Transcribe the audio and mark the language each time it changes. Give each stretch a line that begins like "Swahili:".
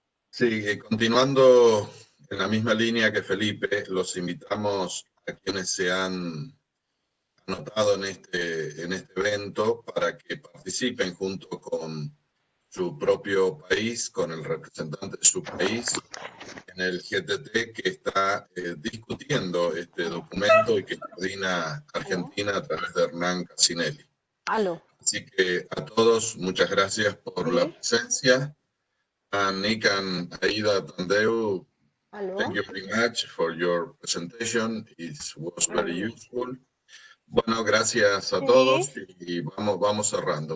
Spanish: Sí, continuando en la misma línea que Felipe, los invitamos a quienes se han anotado en este evento para que participen junto con su propio país, con el representante de su país, en el GTT que está discutiendo este documento y que coordina Argentina a través de Hernán Casinelli. Aló. Así que a todos, muchas gracias por la presencia.
English: A Nick and Aida Tandeu, thank you very much for your presentation. It was very useful.
Spanish: Bueno, gracias a todos y vamos cerrando.